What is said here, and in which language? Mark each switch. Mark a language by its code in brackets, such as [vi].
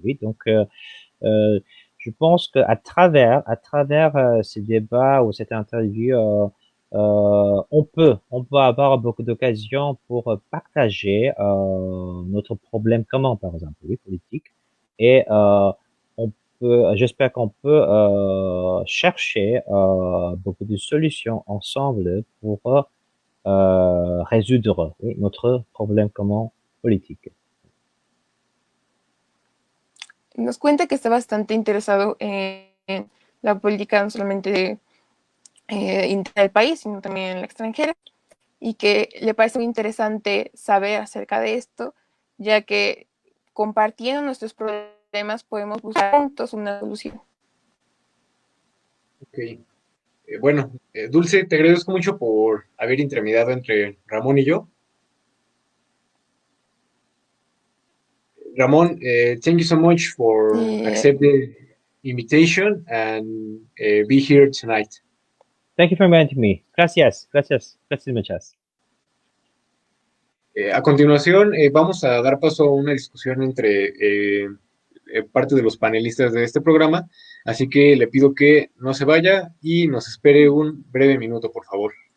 [fr] Oui, donc je pense qu'à travers ces débats ou cette interview, on peut avoir beaucoup d'occasions pour partager notre problème commun, par exemple, oui, politique, et j'espère qu'on peut chercher beaucoup de solutions ensemble pour résoudre, oui, notre problème commun politique. [es] Nos cuenta que está bastante interesado en la política no solamente del país, sino también en la extranjera, y que le parece muy interesante saber acerca de esto, ya que compartiendo nuestros problemas podemos buscar juntos una solución. Ok. Bueno, Dulce, te agradezco mucho por haber intermediado entre Ramón y yo. [en] Ramón, thank you so much for accepting the invitation and be here tonight. Thank you for inviting me. [es] Gracias, gracias, gracias muchas. A continuación, vamos a dar paso a una discusión entre parte de los panelistas de este programa, así que le pido que no se vaya y nos espere un breve minuto, por favor.